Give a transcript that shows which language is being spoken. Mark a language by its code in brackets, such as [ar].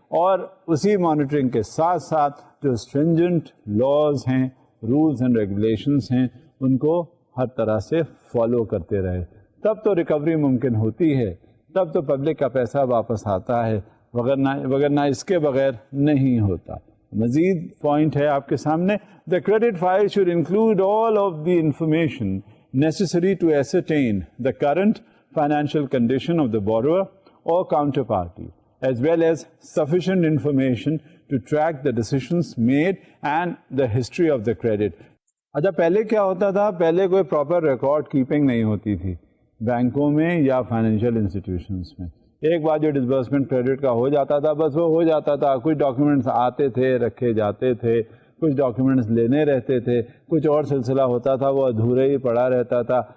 [ur] اور اسی مانیٹرنگ کے ساتھ ساتھ جو اسٹرنجنٹ لاز ہیں, رولز اینڈ ریگولیشنس ہیں, ان کو ہر طرح سے فالو کرتے رہے. تب تو ریکوری ممکن ہوتی ہے, تب تو پبلک کا پیسہ واپس آتا ہے, وگرنہ اس کے بغیر نہیں ہوتا. مزید پوائنٹ ہے آپ کے سامنے, [en] the credit file should include all of the information necessary to ascertain the current financial condition of the borrower or counterparty, as well as sufficient information to track the decisions made and the history of the credit. [ur] اچھا, پہلے کیا ہوتا تھا؟ پہلے کوئی proper record keeping نہیں ہوتی تھی بینکوں میں یا فائنینشیل انسٹیٹیوشنس میں. ایک بار جو ڈسبرسمنٹ کریڈٹ کا ہو جاتا تھا بس وہ ہو جاتا تھا. کچھ ڈاکیومنٹس آتے تھے, رکھے جاتے تھے, کچھ ڈاکیومنٹس لینے رہتے تھے, کچھ اور سلسلہ ہوتا تھا وہ ادھورے ہی پڑا رہتا تھا.